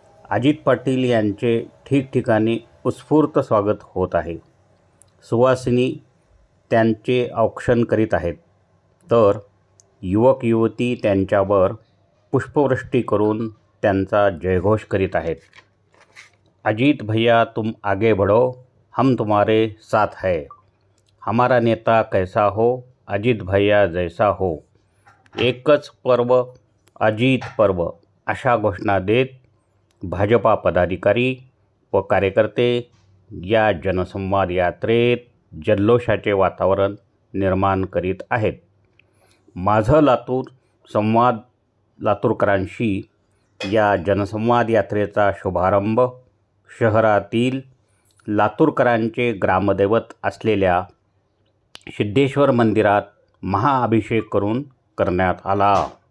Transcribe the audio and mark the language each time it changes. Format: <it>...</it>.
<mr>अजित पाटील यांचे ठिकठिकाणी उत्स्फूर्त स्वागत होत आहे. सुवासिनी त्यांचे औक्षण करीत आहेत, तर युवक युवती त्यांच्यावर पुष्पवृष्टी करून त्यांचा जयघोष करीत आहेत.</mr> <hi>अजीत भैया तुम आगे बढ़ो, हम तुम्हारे साथ है. हमारा नेता कैसा हो, अजित भैया जैसा हो.</hi> <mr>एकच पर्व अजित पर्व अशा घोषणा देत भाजपा पदाधिकारी व कार्यकर्ते या जनसंवाद यात्रेत जल्लोषाचे वातावरण निर्माण करीत आहेत. माझं लातूर संवाद लातूरकरांशी या जनसंवाद यात्रेचा शुभारंभ शहरातील लातूरकरांचे ग्रामदैवत असलेल्या सिद्धेश्वर मंदिरात महाअभिषेक करून करण्यात आला.</mr>